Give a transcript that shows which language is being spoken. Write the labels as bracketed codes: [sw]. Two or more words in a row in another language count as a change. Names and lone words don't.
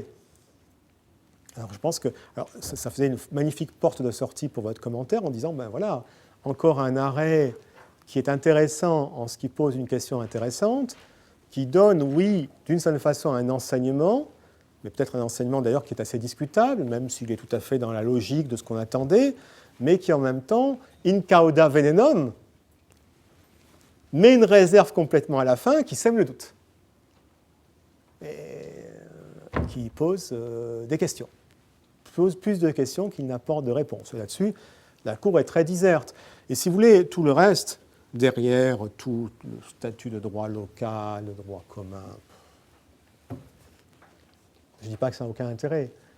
[fr] Alors je pense que ça faisait une magnifique porte de sortie pour votre commentaire en disant, ben voilà, encore un arrêt qui est intéressant en ce qui pose une question intéressante, qui donne, oui, d'une certaine façon un enseignement, mais peut-être un enseignement d'ailleurs qui est assez discutable, même s'il est tout à fait dans la logique de ce qu'on attendait, mais qui en même temps, [la] in cauda venenum, [fr] met une réserve complètement à la fin qui sème le doute. Et qui pose des questions. Pose plus de questions qu'il n'apporte de réponses. Là-dessus, la Cour est très diserte. Et si vous voulez, tout le reste, derrière tout le statut de droit local, le droit commun, je ne dis pas que ça n'a aucun intérêt.